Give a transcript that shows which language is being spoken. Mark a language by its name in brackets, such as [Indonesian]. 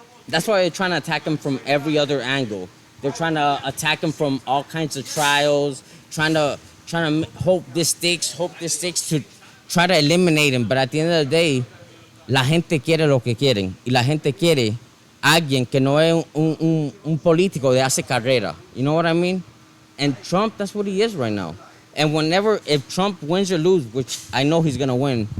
[English] That's why they're trying to attack him from every other angle. They're trying to attack him from all kinds of trials, trying to hope this sticks to try to eliminate him. But at the end of the day, [Spanish] la gente quiere lo que quieren, y la gente quiere alguien que no es un político de hace carrera. [English] You know what I mean? And Trump, that's what he is right now. And if Trump wins or loses, which I know he's gonna win.